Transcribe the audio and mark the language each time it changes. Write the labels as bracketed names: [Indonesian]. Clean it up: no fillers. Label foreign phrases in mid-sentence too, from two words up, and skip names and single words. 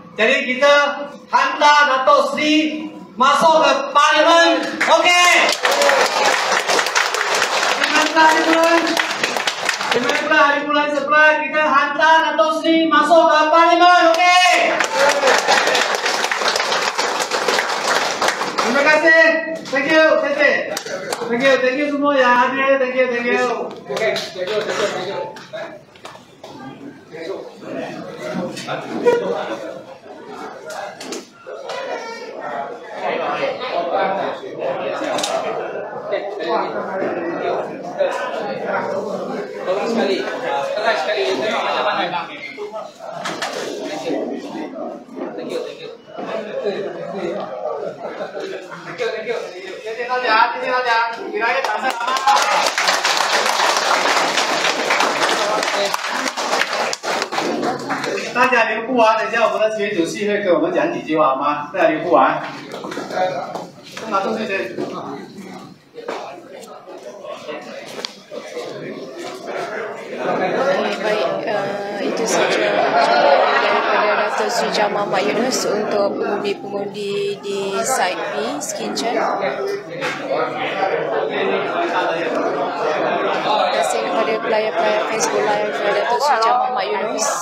[Malay] Jadi kita hantar Datuk Sri masuk ke Parlimen. Okey. Hari bulan sebelah kita hantar Datuk Sri masuk ke Parlimen. Okey. Terima kasih. [English] Thank you. Thank you [Malay] semua yang hadir. [English] Thank you. Okay, thank you. [Malay] Tolong sekali, keras sekali tengok macam mana. [English] Thank you. [Chinese] 谢谢大家，给大家掌声好吗？大家留步啊！等一下我们的群主席会给我们讲几句话好吗？大家留步啊！拿东西先。 [Malay] Itu saja daripada Datuk Sri Jamal Mak Yunus untuk pengundi-pengundi di Site B, Sekincan. Terima kasih kepada pelayar-pelayar Facebook Live Datuk Sri Jamal Mak Yunus.